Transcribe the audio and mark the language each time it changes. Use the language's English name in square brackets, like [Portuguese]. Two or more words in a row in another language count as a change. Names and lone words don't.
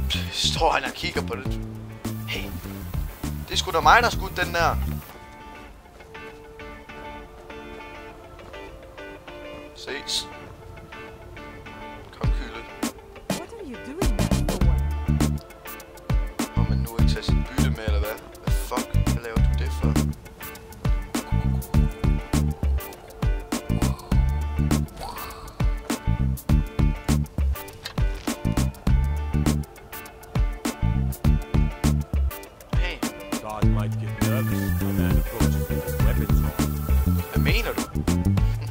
[Danish] Står han og kigger på det. Hey. Det er sgu da mig, der skudt den der. Ses. Kom, Kyle. [English] What are you doing that for? [Danish] Må man nu ikke tage sit bytte med, eller hvad? Hvad fuck? Hvad laver du det for? Hey. [English] Guard might get nervous if a man approaches with his weapons on. [Danish] Hvad mener du?